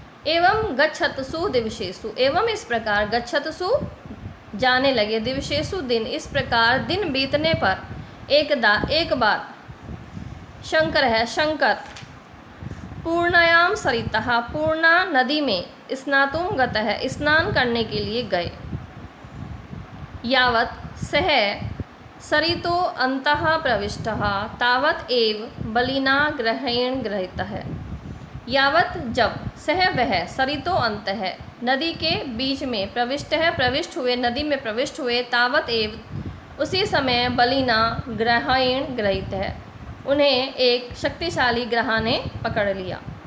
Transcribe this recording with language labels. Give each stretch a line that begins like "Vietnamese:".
Sanskrit: एवं गच्छतसु दिवसेषु,
Hindi: एवं इस प्रकार, गच्छतसु जाने लगे, दिवसेषु दिन, इस प्रकार दिन बीतने पर, एकदा एक बार,
Sanskrit: शंकर पूर्णायां सरितः,
Hindi: पूर्णा नदी में,
Sanskrit: स्नातुं गतः,
Hindi: स्नान करने के लिए गए।
Sanskrit: यावत् सह सरितो अंतः प्रविष्टः तावत् एव बलिना ग्रहेण गृहीतः।
Hindi: यावत्, जब, सह वह,
Sanskrit: सरितो अंतः,
Hindi: नदी के बीच में, प्रविष्ट हुए, नदी में प्रविष्ट हुए,
Sanskrit: तावत् एव,
Hindi: उसी समय,
Sanskrit: बलिना ग्रहेण गृहीतः,
Hindi: उन्हें एक शक्तिशाली ग्रह ने पकड़ लिया।